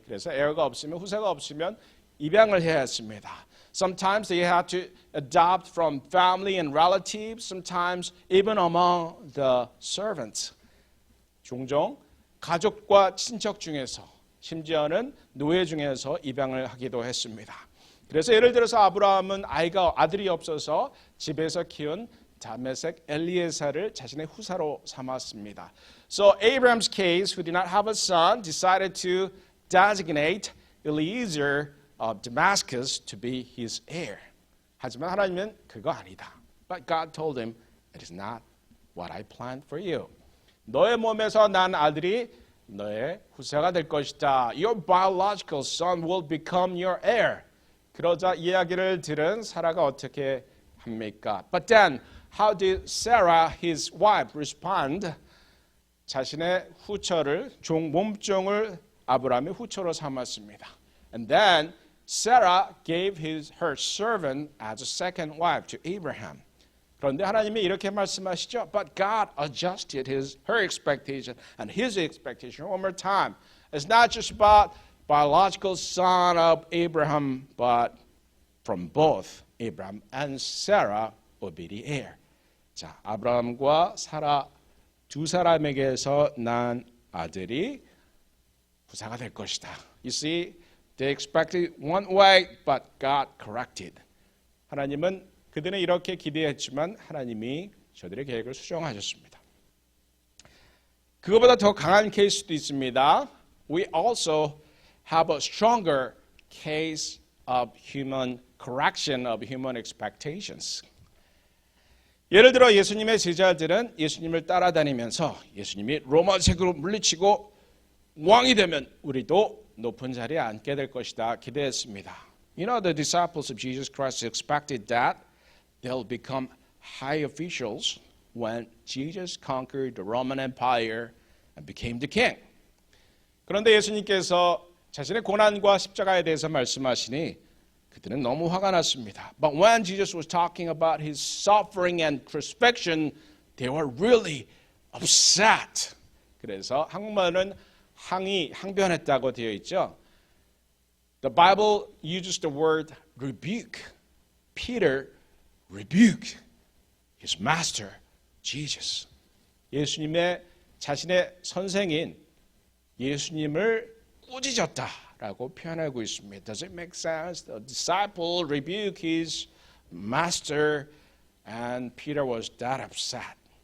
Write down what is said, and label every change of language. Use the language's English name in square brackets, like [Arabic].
[Korean] 그래서 heir가 없으면, 후사가 없으면 입양을 해야 했습니다. [English] Sometimes they had to adopt from family and relatives, sometimes even among the servants. [Korean] 종종 가족과 친척 중에서, 심지어는 노예 중에서 입양을 하기도 했습니다. 그래서 예를 들어서 아브라함은 아들이 없어서 집에서 키운 다메섹 엘리에사를 자신의 후사로 삼았습니다. [English] So Abraham's case, who did not have a son, decided to designate Eliezer of Damascus to be his heir. [Korean] 하지만 하나님은 그거 아니다. [English] But God told him, it is not what I planned for you. [Korean] 너의 몸에서 난 아들이 너의 후사가 될 것이다. [English] Your biological son will become your heir. [Korean] 그러자 이야기를 들은 사라가 어떻게 합니까? [English] But then, how did Sarah, his wife, respond? [Korean] 자신의 후처를, 몸종을 아브라함의 후처로 삼았습니다. [English] And then Sarah gave her servant as a second wife to Abraham. [Korean] 그런데 하나님이 이렇게 말씀하시죠. [English] But God adjusted her expectation and his expectation one more time. It's not just about biological son of Abraham, but from both Abraham and Sarah will be the heir. [Korean] 자, 아브라함과 사라 두 사람에게서 난 아들이 후사가 될 것이다. [English] You see, they expected one way, but God corrected. [Korean] 하나님은 그들은 이렇게 기대했지만 하나님이 저들의 계획을 수정하셨습니다. 그것보다 더 강한 케이스도 있습니다. [English] We also have a stronger case of human correction of human expectations. [Korean] 예를 들어 예수님의 제자들은 예수님을 따라다니면서 예수님이 로마색으로 물리치고 왕이 되면 우리도 높은 자리에 앉게 될 것이다 기대했습니다. [English] You know, the disciples of Jesus Christ expected that they'll become high officials when Jesus conquered the Roman Empire and became the king. [Korean] 그런데 예수님께서 자신의 고난과 십자가에 대해서 말씀하시니 그들은 너무 화가 났습니다. [English] But when Jesus was talking about his suffering and crucifixion, they were really upset. [Korean] 그래서 한국말은 항변했다고 되어 있죠. [English] The Bible uses the word rebuke. Peter rebuked his master, Jesus. [Korean] 예수님의 자신의 선생인 예수님을 꾸짖었다라고 표현하고 있습니다. [English] Does it make sense? The disciple rebuked his master and Peter was that upset.